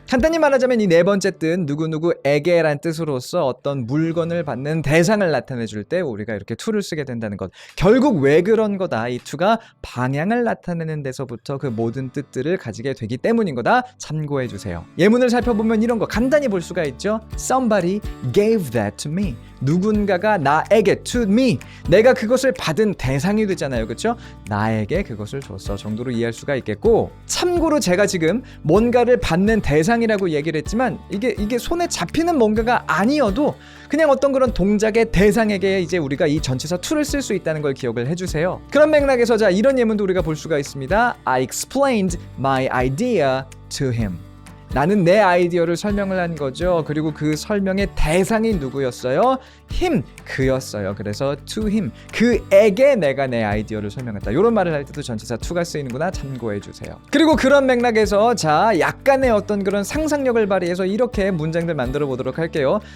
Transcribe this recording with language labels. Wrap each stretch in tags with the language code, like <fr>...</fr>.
<ko>간단히 말하자면 이 네 번째 뜻, 누구누구에게란 뜻으로서 어떤 물건을 받는 대상을 나타내줄 때 우리가 이렇게 to를 쓰게 된다는 것. 결국 왜 그런 거다? 이 to가 방향을 나타내는 데서부터 그 모든 뜻들을 가지게 되기 때문인 거다. 참고해 주세요. 예문을 살펴보면 이런 거 간단히 볼 수가 있죠.</ko> <en>Somebody gave that to me.</en> <ko>누군가가 나에게,</ko> <en>to me,</en> <ko>내가 그것을 받은 대상이 되잖아요. 그렇죠? 나에게 그것을 줬어 정도로 이해할 수가 있겠고, 참고로 제가 지금 뭔가를 받는 대상이라고 얘기를 했지만 이게 손에 잡히는 뭔가가 아니어도 그냥 어떤 그런 동작의 대상에게 이제 우리가 이 전치사 to를 쓸 수 있다는 걸 기억을 해주세요. 그런 맥락에서 자 이런 예문도 우리가 볼 수가 있습니다.</ko> <en>I explained my idea to him.</en> <ko>나는 내 아이디어를 설명을 한 거죠. 그리고 그 설명의 대상이 누구였어요? him, 그였어요. 그래서</ko> <en>to him,</en> <ko>그에게 내가 내 아이디어를 설명했다. 이런 말을 할 때도 전치사 to가 쓰이는구나 참고해 주세요. 그리고 그런 맥락에서 자 약간의 어떤 그런 상상력을 발휘해서 이렇게 문장들 만들어 보도록 할게요.</ko>